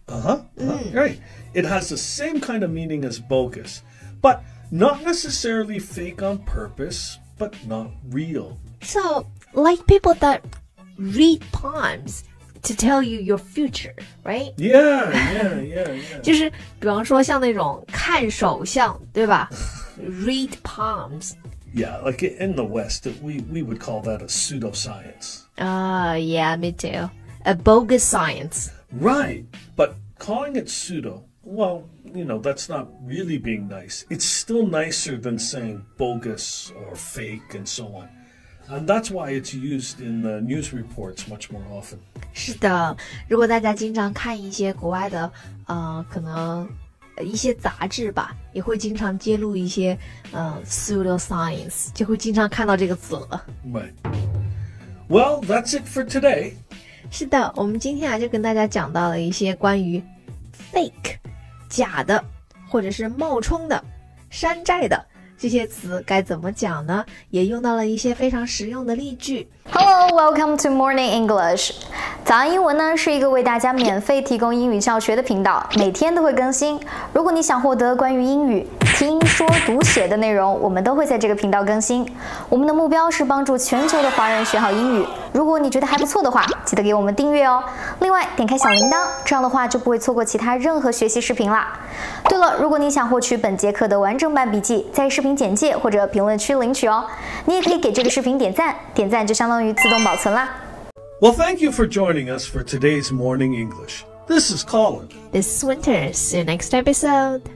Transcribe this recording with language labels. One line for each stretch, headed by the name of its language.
English: Right. It has the same kind of meaning as bogus, but not necessarily fake on purpose, but not real. So, like people that read poems to tell you your future, right? Yeah.
Chinese: 就是比方说像那种看手相，对吧？
English: Read palms. Yeah, like in the West, we would call that a pseudoscience. Yeah, me too. A bogus science. Right, but calling it pseudo, well, that's not really being nice. It's still nicer than saying bogus or fake and so on. And that's why it's used in the news reports much more often.
Chinese: 是的，如果大家经常看一些国外的可能一些杂志吧，也会经常揭露一些pseudoscience， 就会经常看到这个词了。
English: Right. Well, that's it for today.
Chinese: 是的，我们今天就跟大家讲到了一些关于 fake 假的，或者是冒充的、山寨的这些词该怎么讲呢？也用到了一些非常实用的例句。
English: Hello, welcome to Morning English.
Chinese: 早安英文呢是一个为大家免费提供英语教学的频道，每天都会更新。如果你想获得关于英语听说读写的内容，我们都会在这个频道更新。我们的目标是帮助全球的华人学好英语。如果你觉得还不错的话，记得给我们订阅哦。另外，点开小铃铛，这样的话就不会错过其他任何学习视频啦。对了，如果你想获取本节课的完整版笔记，在视频简介或者评论区领取哦。你也可以给这个视频点赞，点赞就相当于自动保存啦。
English: Well, thank you for joining us for today's Morning English. This is Colin. This is Winter. See you next episode.